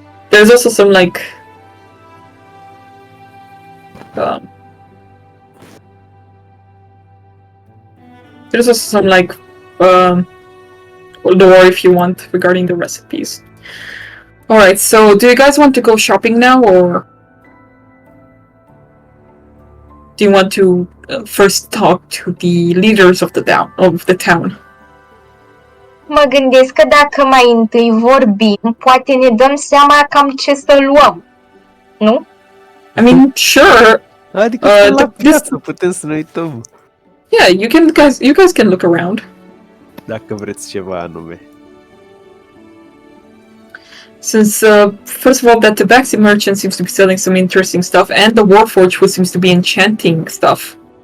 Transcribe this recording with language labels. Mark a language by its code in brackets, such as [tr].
[en] There's also some like there's also some like lore if you want regarding the recipes. Alright, so do you guys want to go shopping now, or do you want to first talk to the leaders of the town? [ro] Mă gândesc că dacă mai întâi vorbim, poate ne dăm seama cam ce să luăm. Nu? [en] I mean, sure. [ro] Adică la piață putem să ne uităm. [en] Yeah, you guys can look around. [ro] Dacă vreți ceva anume. [en] Since, first of all, that Tabaxi merchant seems to be selling some interesting stuff, and the Warforged who seems to be enchanting stuff.